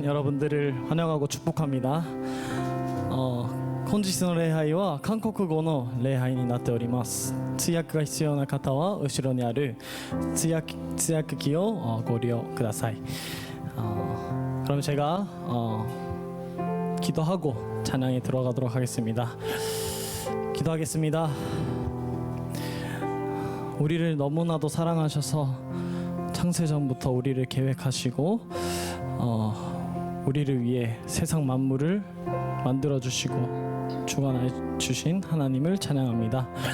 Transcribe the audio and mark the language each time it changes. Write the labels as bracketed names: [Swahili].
[Korean] 여러분들을 환영하고 축복합니다. [Japanese] 本日の礼拝は韓国語の礼拝になっております。通訳が必要な方は後ろにある通訳機をご利用ください. [Korean] 그럼 제가 기도하고 찬양에 들어가도록 하겠습니다. 기도하겠습니다. 우리를 너무나도 사랑하셔서 창세전부터 우리를 계획하시고 우리를 위해 세상 만물을 만들어 주시고 주관해 주신 하나님을 찬양합니다.